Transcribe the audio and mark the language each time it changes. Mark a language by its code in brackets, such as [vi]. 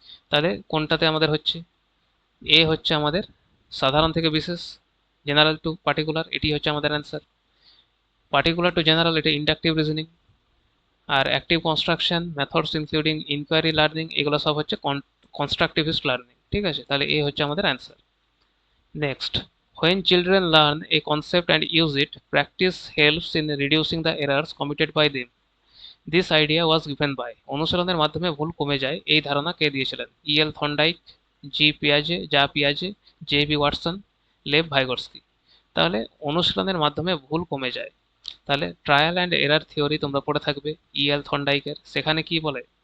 [bn] তাহলে কোনটাতে আমাদের হচ্ছে? এ হচ্ছে আমাদের সাধারণ থেকে বিশেষ, জেনারেল টু পার্টিকুলার, এটি হচ্ছে আমাদের অ্যান্সার। পার্টিকুলার টু জেনারেল, এটা ইন্ডাকটিভ রিজনিং। আর active construction, methods including inquiry, learning, এগুলো সব হচ্ছে কনস্ট্রাকটিভিস্ট লার্নিং। ঠিক আছে, তাহলে এ হচ্ছে আমাদের answer. [en] Next, when children learn a concept and use it, practice helps in reducing the errors committed by them. This idea was given by, [bn] অনুশীলনের মাধ্যমে ভুল কমে যায়, এই ধারণা কে দিয়েছিলেন? El Thorndike, পিয়াজে, J B Watson, Lev ভাইগর্সকি। তাহলে অনুশীলনের মাধ্যমে ভুল কমে যায়, তাহলে ট্রায়াল অ্যান্ড এরার থিওরি তোমরা পড়ে থাকবে ইএল থর্নডাইকের। সেখানে কি বলে?